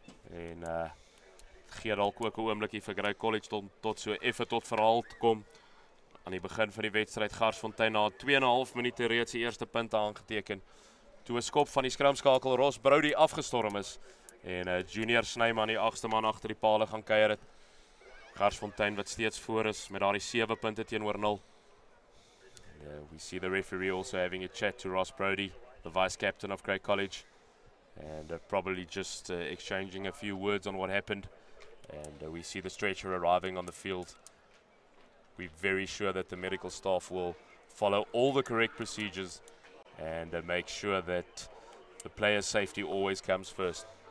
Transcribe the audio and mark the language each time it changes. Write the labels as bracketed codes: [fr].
[af] En gee dalk ook 'n oombliekie vir Grey College tot so effe tot verhaal te kom. Aan die begin van die wedstryd Garsfontein na 2,5 minute reeds die eerste punte aangeteken. Toe 'n skop van die skramskakel Ross Brody afgestorm is en Junior Snyman die 8ste man agter die palle gaan kuier het. Garsfontein wat steeds voor is met daardie 7 punte teenoor 0. [en] We see the referee also having a chat to Ross Brody, the vice captain of Grey College. And probably just exchanging a few words on what happened. And we see the stretcher arriving on the field. We're very sure that the medical staff will follow all the correct procedures and make sure that the player's safety always comes first.